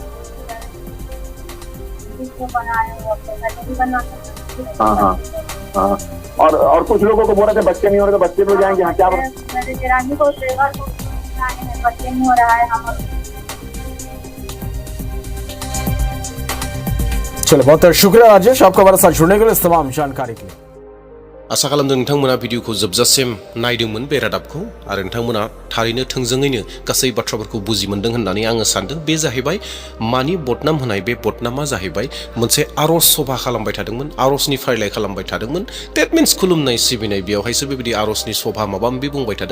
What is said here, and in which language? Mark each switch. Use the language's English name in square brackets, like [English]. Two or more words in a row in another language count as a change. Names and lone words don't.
[Hindi] हाँ हाँ हाँ, और कुछ लोगों को बोल रहे थे बच्चे नहीं हो रहे, तो बच्चे भी जाएंगे। हाँ, क्या बोल बच्चे नहीं हो रहा है। चलो, बहुत शुक्रिया राजेश, आपका हमारे साथ जुड़ने के लिए, इस तमाम जानकारी के लिए। [Bodo] आशा खालामदों नोंथांमोना भिडिअखौ जोबजासिम नायदोंमोन बे रादाबखौ आरो नोंथांमोना थारैनो थोंजोङैनो गासै बाथ्राफोरखौ बुजि मोनदों होननानै आङो सानदों। बे जाहैबाय मानि बदनाम होनाय, बे बदनामा जाहैबाय मोनसे आरज सभा खालामबाय थादोंमोन, आरजनि फारिलाइ खालामबाय थादोंमोन। [English] that means [Bodo] खुलुमनाय सिबिनाय, बेयावहायसो बेबायदि आरजनि सभा माबा माबि बुंबाय थादों।